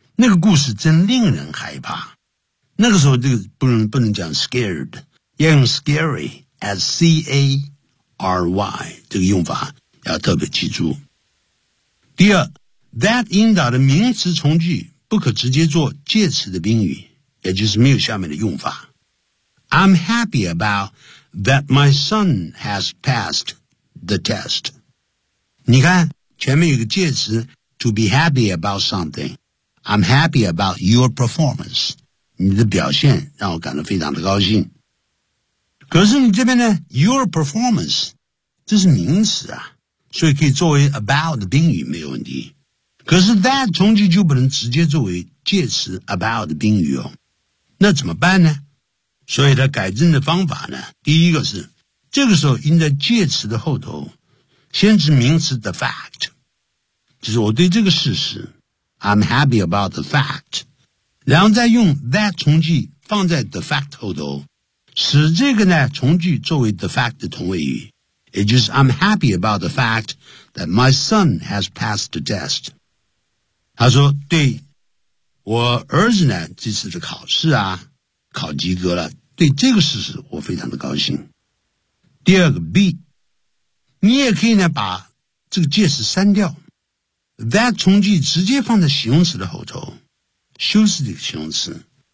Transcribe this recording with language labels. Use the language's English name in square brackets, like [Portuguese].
[Chinese] 那个故事真令人害怕。那个时候这个不能讲 scared, 要用 scary, as C-A-R-Y, 这个用法要特别记住。第二 that 引导的名词从句不可直接做介词的宾语也就是没有下面的用法。 [English] I'm happy about that my son has passed the test. [Chinese] 你看前面有个介词 [English] to be happy about something. I'm happy about your performance. [Chinese] 你的表现让我感到非常的高兴。可是你这边呢 [English] your performance, [Chinese] 这是名词啊。所以可以作为 about 的宾语没有问题。可是 that 从句就不能直接作为介词 about 的宾语哦。那怎么办呢所以它改正的方法呢第一个是这个时候应在介词的后头先是名词 the fact, 就是我对这个事实 [English] I'm happy about the fact, [Chinese] 然后再用 that 从句放在 the fact 后头使这个呢从句作为 the fact 的同位语。 [English] It's just I'm happy about the fact that my son has passed the test. [Chinese] 他说对我儿子呢这次的考试啊考及格了对这个事实我非常的高兴。第二个 B, 你也可以呢把这个介词删掉 that 从句直接放在形容词的后头修饰这个形容词。